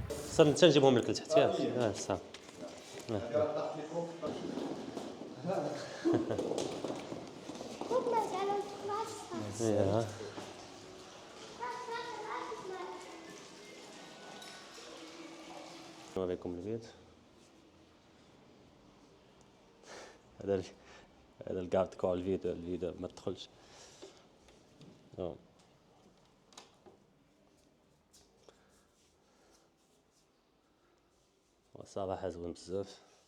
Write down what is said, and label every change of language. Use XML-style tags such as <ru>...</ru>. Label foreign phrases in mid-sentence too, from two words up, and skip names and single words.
<ar>خصنا نجيبهم لك لتحت ياك صافي.</ar> <de>Guck mal, da läuft Wasser.</de> <ar>يا نوريكم البيت. هذا هذا الكارت كوع الفيديو ما تدخلش. صراحة زوين بزاف.</ar>